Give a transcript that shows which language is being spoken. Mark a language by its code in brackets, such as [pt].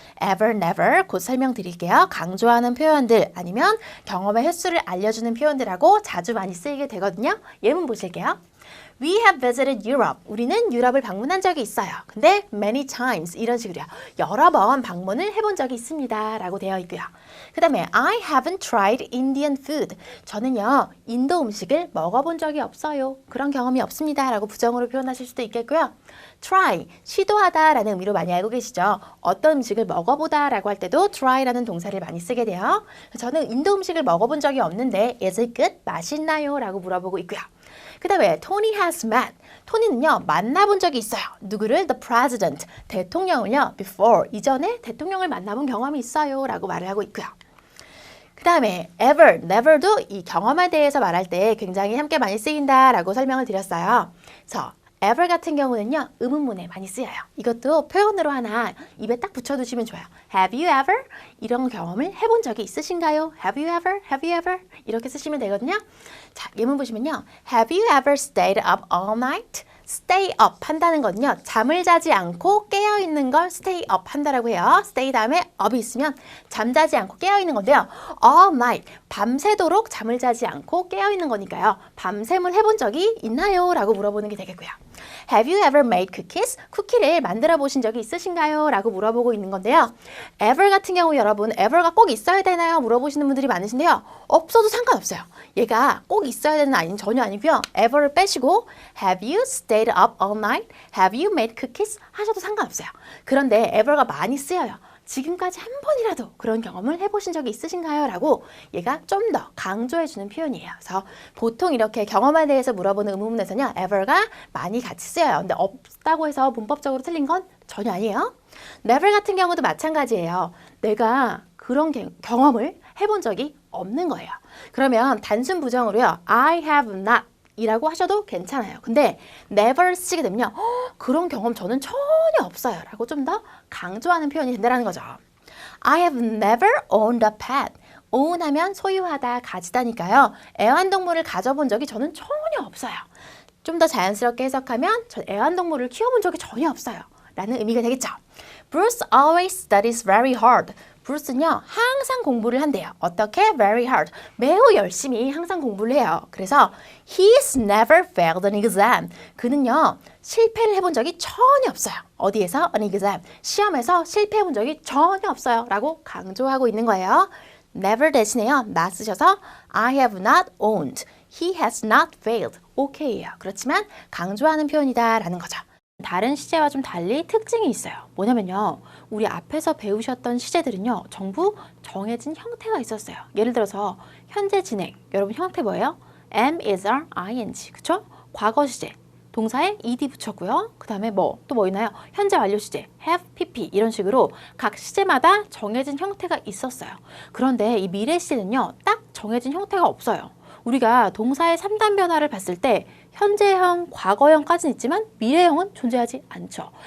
[ko] ever, never 곧 설명드릴게요. 강조하는 표현들 아니면 경험의 횟수를 알려주는 표현들하고 자주 많이 쓰이게 되거든요. 예문 보실게요. [en] We have visited Europe. [ko] 우리는 유럽을 방문한 적이 있어요. 근데 [en] many times [ko] 이런 식으로요. 여러 번 방문을 해본 적이 있습니다. 라고 되어 있고요. 그 다음에 [en] I haven't tried Indian food. [ko] 저는요. 인도 음식을 먹어본 적이 없어요. 그런 경험이 없습니다. 라고 부정으로 표현하실 수도 있겠고요. try, 시도하다 라는 의미로 많이 알고 계시죠? 어떤 음식을 먹어보다 라고 할 때도 try라는 동사를 많이 쓰게 돼요. 저는 인도 음식을 먹어본 적이 없는데 [en] is it good? [ko] 맛있나요? 라고 물어보고 있고요. 그 다음에 [en] Tony has met. [ko] 토니는요 만나본 적이 있어요. 누구를? [en] The president. [ko] 대통령을요 before. 이전에 대통령을 만나본 경험이 있어요. 라고 말을 하고 있고요. 그 다음에 ever, never도 이 경험에 대해서 말할 때 굉장히 함께 많이 쓰인다 라고 설명을 드렸어요. 그래서 ever 같은 경우는요 의문문에 많이 쓰여요. 이것도 표현으로 하나 입에 딱 붙여두시면 좋아요. [en] Have you ever? [ko] 이런 경험을 해본 적이 있으신가요? [en] Have you ever? Have you ever? [ko] 이렇게 쓰시면 되거든요. 자, 예문 보시면요. [en] Have you ever stayed up all night? [ko] stay up 한다는 거는요. 잠을 자지 않고 깨어있는 걸 stay up 한다라고 해요. stay 다음에 up이 있으면 잠자지 않고 깨어있는 건데요. all night, 밤새도록 잠을 자지 않고 깨어있는 거니까요. 밤샘을 해본 적이 있나요? 라고 물어보는 게 되겠고요. [en] Have you ever made cookies? [ko] 쿠키를 만들어 보신 적이 있으신가요? 라고 물어보고 있는 건데요. ever 같은 경우 여러분 ever가 꼭 있어야 되나요? 물어보시는 분들이 많으신데요. 없어도 상관없어요. 얘가 꼭 있어야 되는 아니면 전혀 아니고요. ever를 빼시고 [en] Have you stayed up all night? Have you made cookies? [ko] 하셔도 상관없어요. 그런데 ever가 많이 쓰여요. 지금까지 한 번이라도 그런 경험을 해보신 적이 있으신가요? 라고 얘가 좀 더 강조해주는 표현이에요. 그래서 보통 이렇게 경험에 대해서 물어보는 의문문에서는요. ever가 많이 같이 쓰여요. 근데 없다고 해서 문법적으로 틀린 건 전혀 아니에요. never 같은 경우도 마찬가지예요. 내가 그런 경험을 해본 적이 없는 거예요. 그러면 단순 부정으로요. [en] I have not [ko] 이라고 하셔도 괜찮아요. 근데 never 쓰게 되면요. 그런 경험 저는 전혀 없어요. 라고 좀 더 강조하는 표현이 된다는 거죠. [en] I have never owned a pet. [ko] own 하면 소유하다, 가지다니까요. 애완동물을 가져본 적이 저는 전혀 없어요. 좀 더 자연스럽게 해석하면 전 애완동물을 키워본 적이 전혀 없어요. 라는 의미가 되겠죠. [en] Bruce always studies very hard. [ko] 브루스는요 항상 공부를 한대요. 어떻게? [en] Very hard. [ko] 매우 열심히 항상 공부를 해요. 그래서 [en] He's never failed an exam. [ko] 그는요 실패를 해본 적이 전혀 없어요. 어디에서? [en] An exam. [ko] 시험에서 실패해본 적이 전혀 없어요. 라고 강조하고 있는 거예요. Never 대신에요. not 쓰셔서 [en] I have not owned. He has not failed. OK예요. [ko] 그렇지만 강조하는 표현이다 라는 거죠. 다른 시제와 좀 달리 특징이 있어요. 뭐냐면요. 우리 앞에서 배우셨던 시제들은요. 전부 정해진 형태가 있었어요. 예를 들어서 현재 진행, 여러분 형태 뭐예요? am, is, are, ing, 그쵸? 과거 시제, 동사에 ed 붙였고요. 그 다음에 또 뭐 있나요? 현재 완료 시제, have, pp 이런 식으로 각 시제마다 정해진 형태가 있었어요. 그런데 이 미래 시제는요, 딱 정해진 형태가 없어요. 우리가 동사의 3단 변화를 봤을 때 현재형, 과거형까지는 있지만 미래형은 존재하지 않죠.